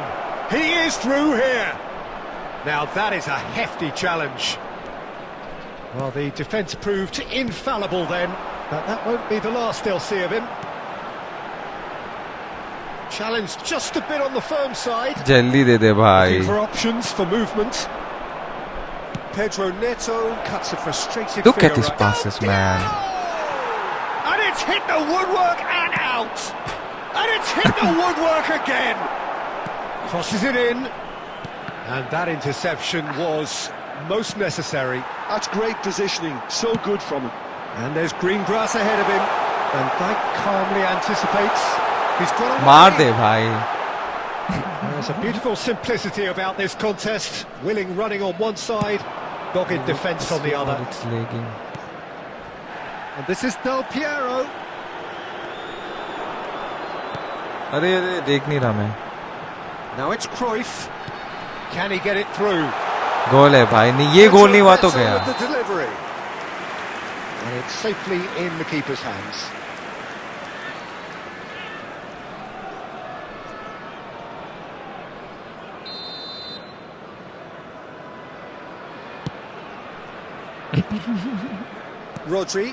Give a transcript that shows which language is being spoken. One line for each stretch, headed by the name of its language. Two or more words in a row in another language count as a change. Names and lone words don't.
English: He is through here. Now that is a hefty challenge. Well, the defence proved infallible then, but that won't be the last they'll see of him. Challenged just a bit on the firm side.
Hindi: जल्दी दे दे भाई.
English: Looking for options for movement. Pedro Neto cuts a frustrated Look figure at his right. passes, man. And it's hit the woodwork and out. And it's hit the woodwork again. Crosses it in. And that interception was most necessary. That's great positioning, so good from him. And there's green grass ahead of him. Van Dijk calmly anticipates. He's got a
Hindi: मार दे भाई.
English: There's a beautiful simplicity about this contest. Willing running on one side, dogged defence on the other. It's lagging. And this is Del Piero.
Hindi: अरे देख नहीं रहा मैं.
English: Now it's Cruyff. Can he get it through?
Hindi: गोल है भाई. नहीं ये गोल नहीं हुआ तो गया.
English: With the delivery. And it's safely in the keeper's hands. Rodri.